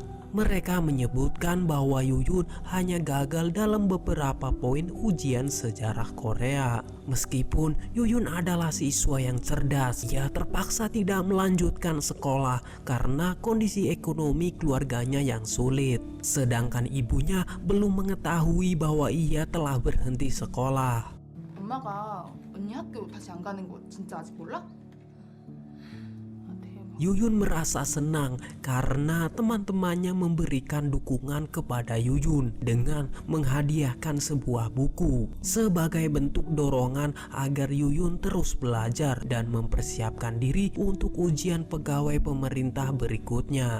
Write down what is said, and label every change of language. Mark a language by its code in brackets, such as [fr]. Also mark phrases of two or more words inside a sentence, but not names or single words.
[id] Mereka menyebutkan bahwa Yuyun hanya gagal dalam beberapa poin ujian sejarah Korea. Meskipun Yuyun adalah siswa yang cerdas, ia terpaksa tidak melanjutkan sekolah karena kondisi ekonomi keluarganya yang sulit. Sedangkan ibunya belum mengetahui bahwa ia telah berhenti sekolah. [ko] 엄마가 언니 학교 다시 안 가는 거 진짜 아직 몰라? [id] Yuyun merasa senang karena teman-temannya memberikan dukungan kepada Yuyun dengan menghadiahkan sebuah buku sebagai bentuk dorongan agar Yuyun terus belajar dan mempersiapkan diri untuk ujian pegawai pemerintah berikutnya.